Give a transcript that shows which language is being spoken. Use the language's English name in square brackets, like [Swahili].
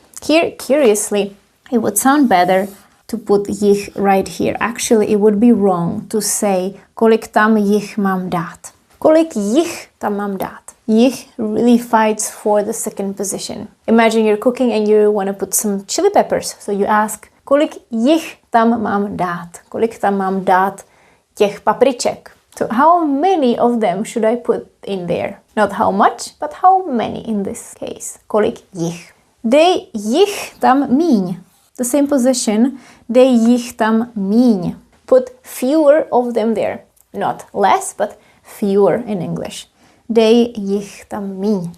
[English] Here, curiously, it would sound better to put jich right here. Actually, it would be wrong to say [Czech] kolik tam jich mám dát. Kolik jich tam mám dát? [English] Jich really fights for the second position. Imagine you're cooking and you want to put some chili peppers. So you ask, [Czech] kolik jich tam mám dát? Kolik tam mám dát těch papriček? [English] So how many of them should I put in there? Not how much, but how many in this case. [Czech] Kolik jich. Dej jich tam míň. [English] The same position. [Czech] Dej jich tam míň. [English] Put fewer of them there. Not less, but fewer in English. [Czech] Dej jich tam míň.